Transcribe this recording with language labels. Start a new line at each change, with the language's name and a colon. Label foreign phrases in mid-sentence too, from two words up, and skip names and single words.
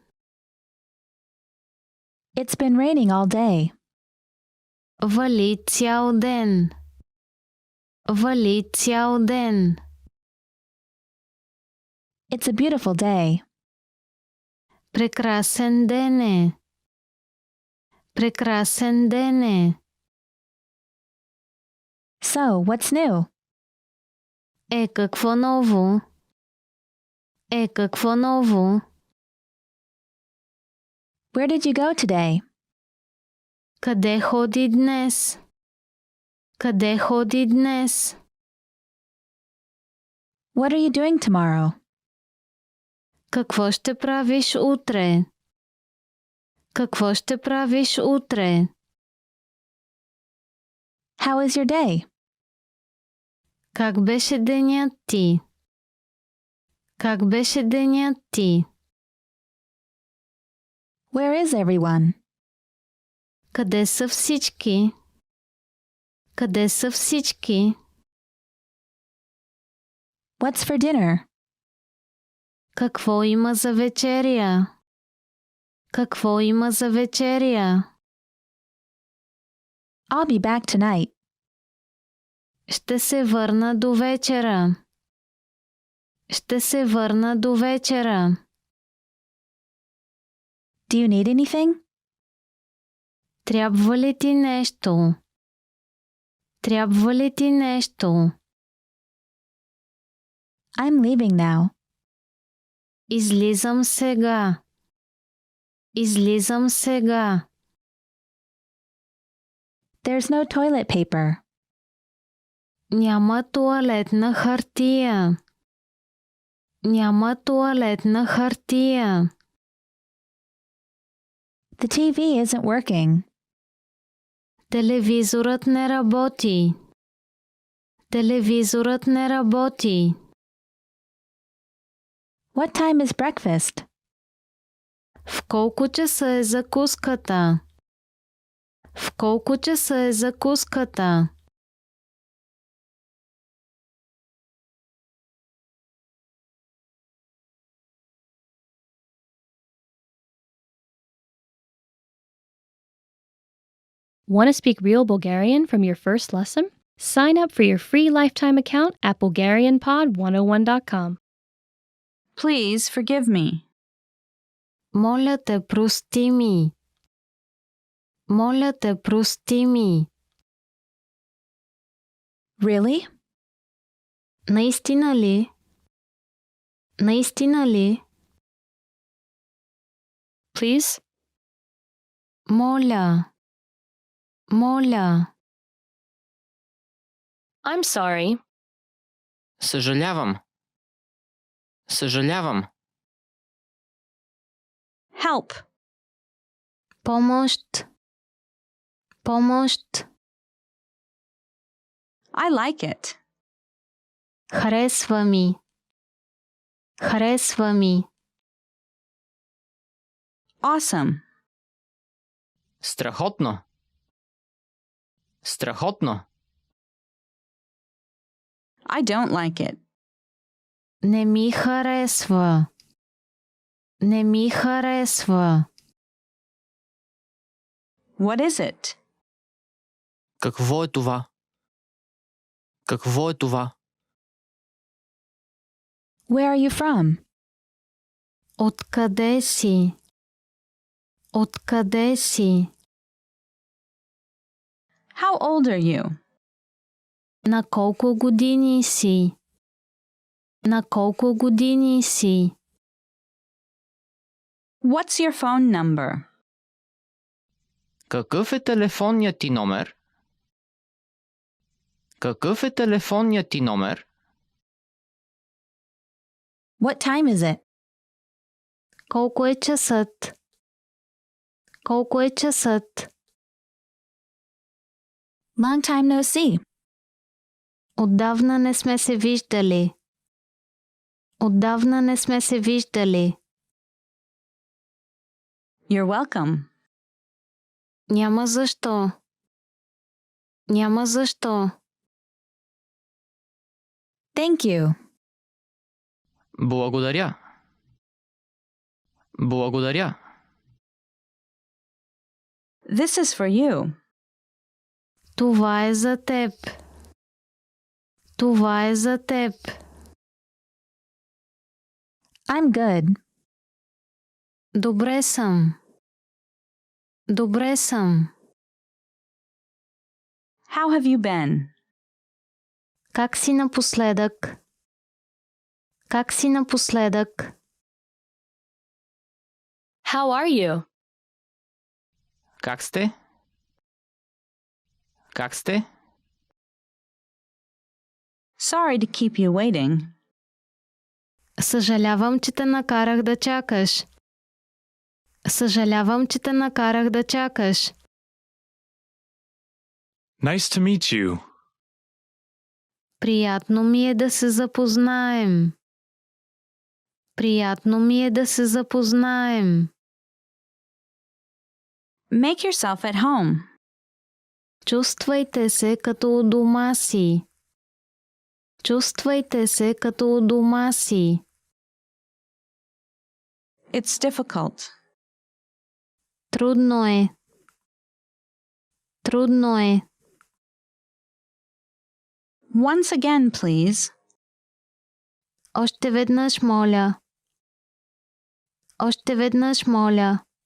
English: It's been raining all day.
Bulgarian: Вали цял ден. Вали цял ден.
English: It's a beautiful day.
Bulgarian: Прекрасен ден е. Прекрасен ден е.
English: So, what's new?
Bulgarian: Е, какво ново? Е, какво ново?
English: Where did you go today?
Bulgarian: Къде ходи днес? Къде ходи днес?
English: What are you doing tomorrow?
Bulgarian: Какво ще правиш утре? Какво ще правиш утре?
English: How is your day?
Bulgarian: Как беше денят ти? Как беше денят ти?
English: Where is everyone?
Bulgarian: Къде са всички? Къде са всички?
English: What's for dinner?
Bulgarian: Какво има за вечеря? Какво има за вечеря?
English: I'll be back tonight.
Bulgarian: Ще се върна до вечера. Ще се върна до вечера.
English: Do you need anything?
Bulgarian: Трябва ли ти нещо? Трябва ли ти нещо?
English: I'm leaving now.
Bulgarian: Излизам сега. Излизам сега.
English: There's no toilet paper.
Bulgarian: Няма тоалетна хартия. Няма тоалетна хартия.
English: The TV isn't working.
Bulgarian: Телевизорът не работи. Телевизорът не работи.
English: What time is breakfast?
Bulgarian: В колко часа е закуската? В колко часа е закуската?
English: Want to speak real Bulgarian from your first lesson? Sign up for your free lifetime account at BulgarianPod101.com. Please forgive me.
Bulgarian: Моля те, прости ми. Моля те, прости ми.
English: Really?
Bulgarian: Наистина ли? Наистина ли?
English: Please?
Bulgarian: Моля. Моля.
English: I'm sorry.
Bulgarian: Съжалявам. Съжалявам.
English: Help.
Bulgarian: Помощ. Помощ.
English: I like it.
Bulgarian: Харесва ми. Харесва ми.
English: Awesome.
Bulgarian: Страхотно. Страхотно.
English: I don't like it.
Bulgarian: Не ми харесва. Не ми харесва.
English: What is it?
Bulgarian: Какво е това? Какво е това?
English: Where are you from?
Bulgarian: Откъде си? Откъде си?
English: How old are you?
Bulgarian: На колко години си? На колко години си?
English: What's your phone number?
Bulgarian: Какъв е телефонният ти номер? Какъв е телефонният ти номер?
English: What time is it?
Bulgarian: Колко е часът? Колко е часът?
English: Long time no see.
Bulgarian: Отдавна не сме се виждали. Отдавна не сме се виждали.
English: You're welcome.
Bulgarian: Няма защо. Няма защо.
English: Thank you.
Bulgarian: Благодаря. Благодаря.
English: This is for you.
Bulgarian: Това е за теб. Това е за теб.
English: I'm good.
Bulgarian: Добре съм. Добре съм.
English: How have you been?
Bulgarian: Как си напоследък? Как си напоследък?
English: How are you?
Bulgarian: Как сте? Как сте?
English: Sorry to keep you waiting.
Bulgarian: Съжалявам, че те накарах да чакаш. Съжалявам, че те накарах да чакаш.
English: Nice to meet you.
Bulgarian: Приятно ми е да се запознаем. Приятно ми е да се запознаем.
English: Make yourself at home.
Bulgarian: Чувствайте се като у дома си. Чувствайте се като у дома си.
English: It's difficult.
Bulgarian: Трудно е. Трудно е.
English: Once again, please.
Bulgarian: Още веднъж моля. Още веднъж моля.